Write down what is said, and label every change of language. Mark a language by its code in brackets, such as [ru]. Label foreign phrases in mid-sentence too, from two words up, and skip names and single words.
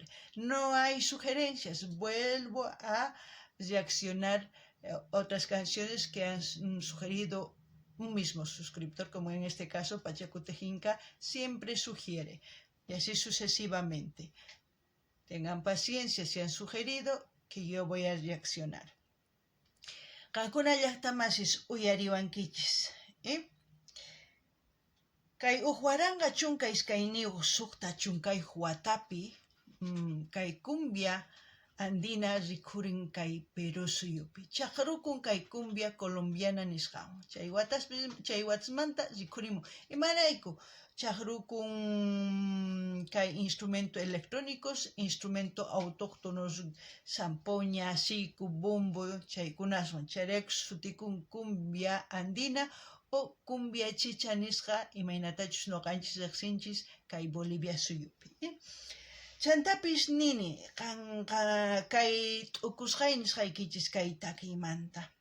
[es] No hay sugerencias, vuelvo a reaccionar otras canciones que han sugerido un mismo suscriptor, como en este caso Pachacutejinca siempre sugiere, y así sucesivamente. Tengan paciencia si han sugerido que yo voy a reaccionar. [qu] Qankuna llaqtamasis uyariwankichis, Kay uqwaranqa chunka iskayniyuq suqta chunkayuq watapi, kay [es] cumbia andina [qu] rikhurin kay Perú suyupi. Chaqrukun kay [es] cumbia colombiana [qu] nisqawan. Chay watasmanta rikhurimun. Imarayku chaqrukun kay [es] instrumento electrónicos, instrumento autóctonos, [qu] zampoña, siku, bombo, chaykunaswan. Chayrayku sutikun [es] cumbia andina o cumbia chicha [qu] nisqa imaynatachus noqanchis riqsinchis kay Bolivia suyupi. Chantapis nini, kay t'ukusqay nisqaykichis kay takiymanta.